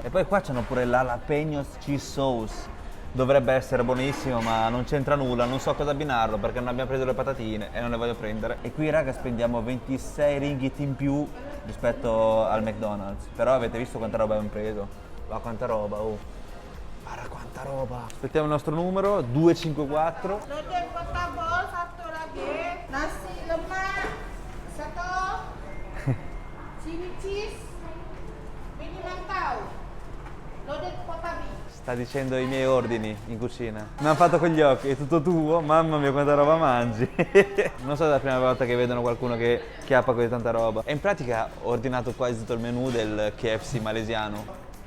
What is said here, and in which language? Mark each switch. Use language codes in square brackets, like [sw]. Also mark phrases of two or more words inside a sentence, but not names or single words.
[it] E poi qua c'hanno pure l' [en] jalapenos cheese sauce. [it] Dovrebbe essere buonissimo, ma non c'entra nulla, non so cosa abbinarlo perché non abbiamo preso le patatine e non le voglio prendere. E qui, raga, spendiamo 26 ringgit in più rispetto al McDonald's. Però avete visto quanta roba abbiamo preso? Ma quanta roba, oh. Guarda quanta roba. Aspettiamo il nostro numero, 254. [ms] Loden portable satu lagi, nasi lemak satu, [en] chili cheese, [ms] mini mantau, loden portable. [it] Sta dicendo i miei ordini in cucina. Mi hanno fatto con gli occhi, è tutto tuo? Mamma mia quanta roba mangi. Non so, è la prima volta che vedono qualcuno che chiappa così tanta roba. E in pratica ho ordinato quasi tutto il menù del KFC malesiano.